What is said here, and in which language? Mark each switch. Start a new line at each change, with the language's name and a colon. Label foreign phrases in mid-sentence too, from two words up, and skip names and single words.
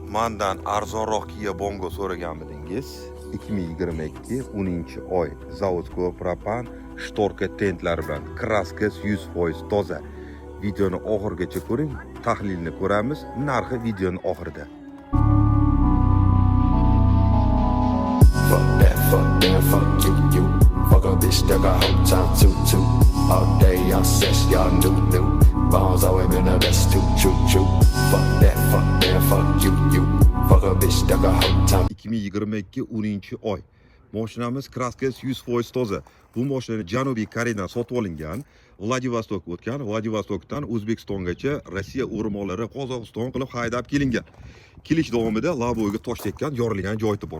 Uzbek: Mandan arzonroq Kia Bongo so'raganmidingiz? 2022 10-oy
Russian: zavodskoy propan
Uzbek: shtorka tentlari bilan kraskasi 100% toza. Videoni oxirigacha ko'ring, tahlilni ko'ramiz, narxi videoning oxirida.
English: Fuck that, fuck you. Fuck a bitch that got whole time too. All day on sex, y'all new. Bones always been the best true. Fuck that, fuck you. Fuck a bitch that got whole time.
Uzbek: 2022 10-oy. Mashinamiz kraskasi 100% toza. Bu mashina Janubiy Koreyadan sotib olingan. Vladivostokka o'tgan, Vladivostokdan O'zbekistongacha Rossiya o'rmonlari Qozog'iston qilib haydab kelingan. Kelish davomida laboga tosh tekkan, yorilgan joyi bor.